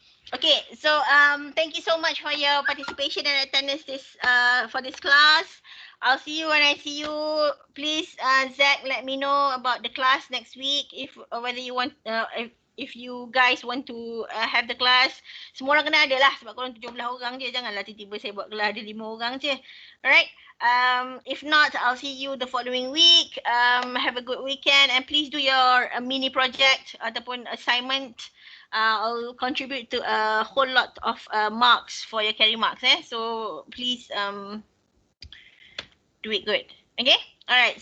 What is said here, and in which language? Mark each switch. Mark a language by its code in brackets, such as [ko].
[en] Okay, so thank you so much for your participation and attendance for this class. I'll see you when I see you. Please, Zach, let me know about the class next week. If whether you want, if you guys want to have the class. [ms] Semua orang kena ada lah sebab korang 17 orang je. Janganlah tiba-tiba saya buat kelas ada 5 orang je. [en] Alright. If not, I'll see you the following week. Have a good weekend and please do your mini project ataupun assignment. I'll contribute to a whole lot of marks for your carry marks. So please do it good. Okay? Alright.